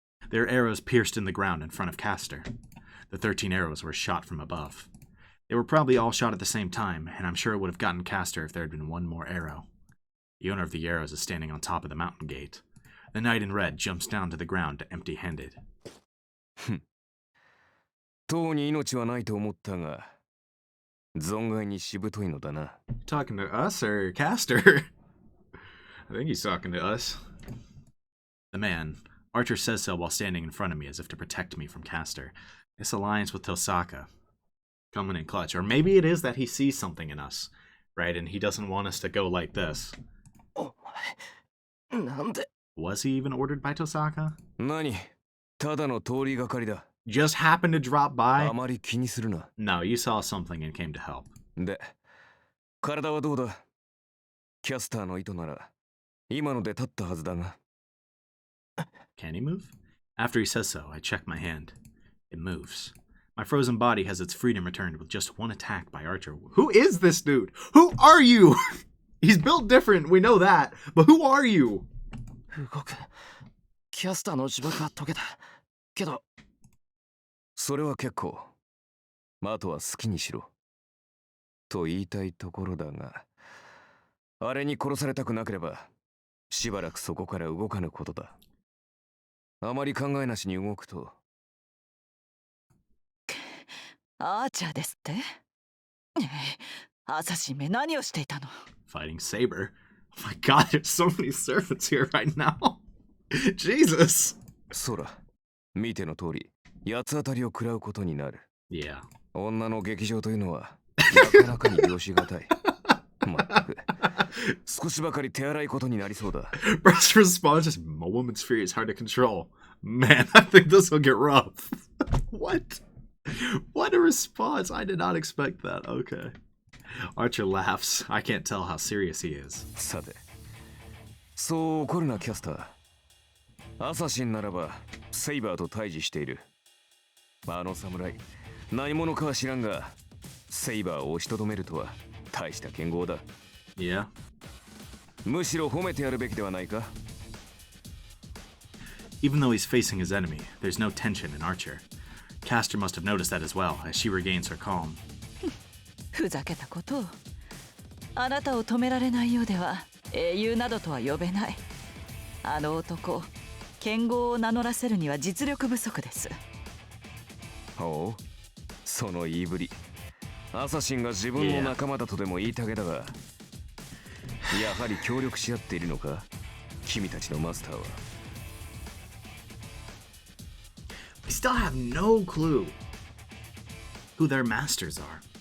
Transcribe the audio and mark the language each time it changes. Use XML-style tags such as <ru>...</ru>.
<en>Their arrows pierced in the ground in front of Castor. The 13 arrows were shot from above. They were probably all shot at the same time, and I'm sure it would have gotten Castor if there had been one more arrow. The owner of the arrows is standing on top of the mountain gate. The knight in red jumps down to the ground empty-handed.</en> <ja>とうに命はないと思ったが、存外にしぶといのだな。</ja> <en>Talking to us or Castor? I think he's talking to us. The man, Archer says so while standing in front of me as if to protect me from Castor. This alliance with Tosaka. Coming in clutch. Or maybe it is that he sees something in us, right? And he doesn't want us to go like this.</en> <ja>お前なんで</ja> <en>Was he even ordered by Tosaka?</en> <ja>何ただの通りがかりだ。</ja> <en>Just happened to drop by?</en> <ja>あまり気にするな。</ja> <en>No, you saw something and came to help.</en> <ja>で、体はどうだキャスターの糸なら、今ので立ったはずだが。</ja> <en>Can he move? After he says so, I check my hand. It moves. My frozen body has its freedom returned with just one attack by Archer. Who is this dude? Who are you? He's built different, we know that. But who are you?</en> <ja>動くキャスターの呪縛は解けたけどそれは結構。あとは好きにしろ。と言いたいところだが、あれに殺されたくなければ、しばらくそこから動かぬことだ。あまり考えなしに動くと。アーチャーですってアサシンめ何をしていたの？</ja> <en>Fighting Saber. Oh my god, there's so many servants here right now. Jesus.</en> <ja>そら、見ての通り、八つ当たりを食らうことになる。</ja> <en>Yeah.</en> <ja>女の劇場というのは、なかなかに良しがたい。まったく、少しばかり手荒いことになりそうだ。</ja> <en>Bruce response is, a woman's fury is hard to control. Man, I think this will get rough. What? What a response. I did not expect that. Okay. Archer laughs. I can't tell how serious he is.</en> <ja>さて、そう怒るなキャスター。アサシンならば、セイバーと対峙している。あの侍、何者かは知らんが、セイバーを押しとどめるとは大した剣豪だ。</ja> <en>Yeah.</en> <ja>むしろ褒めてやるべきではないか。</ja> <en>Even though he's facing his enemy, there's no tension in Archer. Castor must have noticed that as well, as she regains her calm.</en> <ja>ふざけたことを。あなたを止められないようでは英雄などとは呼べない。あの男、剣豪を名乗らせるには実力不足です。おう、その言いぶり。アサシンが自分の仲間だとでも言いたげだが、やはり協力し合っているのか、君たちのマスターは。</ja> <en>We still have no clue who their masters are.</en>